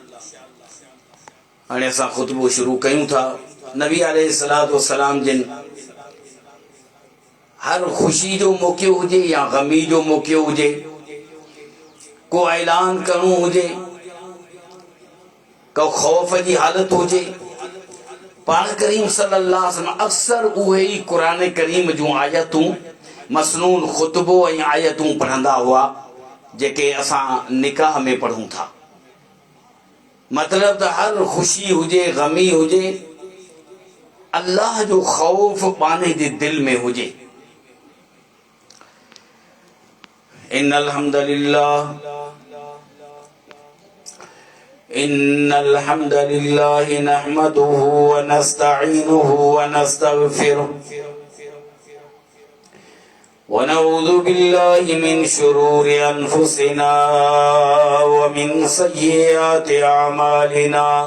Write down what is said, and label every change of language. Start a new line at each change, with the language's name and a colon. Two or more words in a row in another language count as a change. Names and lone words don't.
Sindhi: हाणे असां ख़ुतबो शुरू कयूं था। नबी
Arabic: عليه الصلاة والسلام
Sindhi: जिन हर ख़ुशी जो मौक़ो हुजे या ग़मी जो मौक़ो हुजे, को ऐलान करणो हुजे, को खौफ़ जी हालत हुजे, पाण करीम
Arabic: صلى الله عليه وسلم
Sindhi: अक्सर उहे ई क़ुरान करीम जूं आयतूं मसनून ख़ुतबो ऐं आयतूं पढ़ंदा हुआ जेके असां निकाह में पढ़ूं था। मतलब त हर ख़ुशी हुजे, ग़मी हुजे, अल्लाह जो खौफ पाने जे दिल में हुजे।
Arabic: إن الحمد لله نحمده و نستعينه و نستغفره و نعوذ بالله من شرور أنفسنا و من سيئات أعمالنا.